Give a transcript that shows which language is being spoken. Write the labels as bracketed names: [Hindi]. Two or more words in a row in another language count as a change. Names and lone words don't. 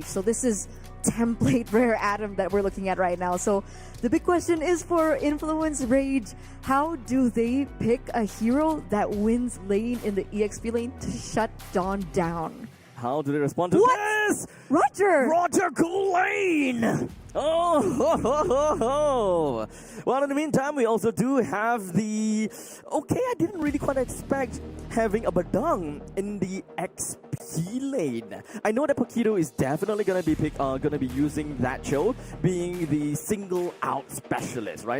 [English] So this is template Rare Adam that we're looking at right now. So the big question is for Influence Rage, how do they pick a hero that wins lane in the EXP lane to shut Dawn down? How do they respond to this? Roger Gouldlane! Oh, ho, ho, ho, ho. Well, in the meantime, we also do have the... Okay, I didn't really quite expect having a Badang in the XP lane. I know that Paquito is definitely going to be using that show, being the single-out specialist, right?